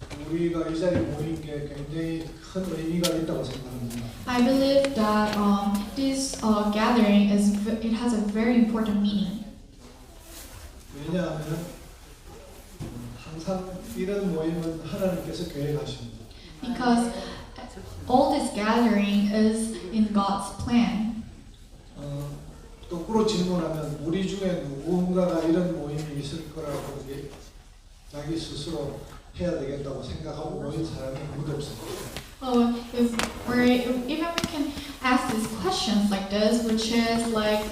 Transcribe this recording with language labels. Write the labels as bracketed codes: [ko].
[ko] 우리가 이 자리에 모인 게 굉장히 큰 의미가 있다고 생각합니다. [en] I believe that this gathering it has a very important meaning. [ko] 왜냐하면 항상 이런 모임은 하나님께서 계획하십니다. [en] Because all this gathering is in God's plan. [ko] 거꾸로 질문하면 우리 중에 누군가가 이런 모임이 있을 거라고 자기 스스로 해야 되겠다고 생각하고 모인 사람이 아무도 없습니다. [en] Even we can ask these questions like this, which is like,